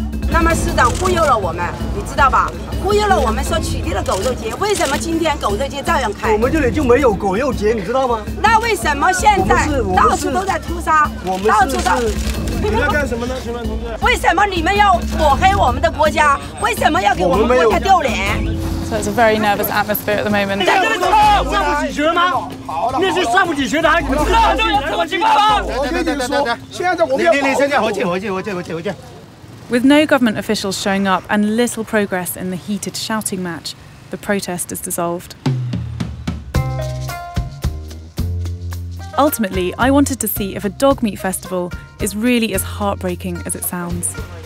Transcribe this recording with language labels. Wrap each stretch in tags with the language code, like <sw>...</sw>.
<zh>他们市长忽悠了我们，你知道吧？忽悠了我们说取缔了狗肉节，为什么今天狗肉节照样开？我们这里就没有狗肉节，你知道吗？那为什么现在到处都在屠杀？到处都。你们要干什么呢，请问同志？为什么你们要抹黑我们的国家？为什么要给我们国家丢脸？</zh> <en>So it's a very nervous atmosphere at the moment.</en> <zh>在这里上不起学吗？那是上不起学的，还你们知道这有什么情况吗？我跟你说，现在我们要回去。</zh> <en>With no government officials showing up and little progress in the heated shouting match, the protest is dissolved. Ultimately, I wanted to see if a dog meat festival is really as heartbreaking as it sounds.</en>